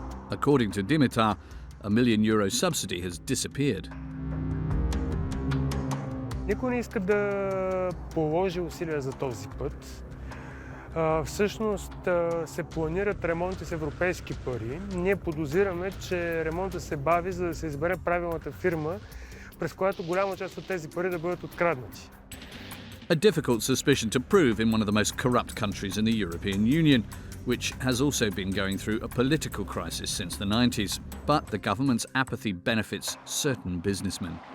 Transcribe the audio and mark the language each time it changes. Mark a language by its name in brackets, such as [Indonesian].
[English] According to Dimitar, a €1 million subsidy has disappeared. [Bulgarian] Никой не иска да положи усилия за този път. Всъщност се планират ремонти с европейски пари. Ние подозираме, че ремонтът се бави, за да се избере правилната фирма, през която голяма част от тези пари да бъдат откраднати. [English] A difficult suspicion to prove in one of the most corrupt countries in the European Union, which has also been going through a political crisis since the 90s. But the government's apathy benefits certain businessmen.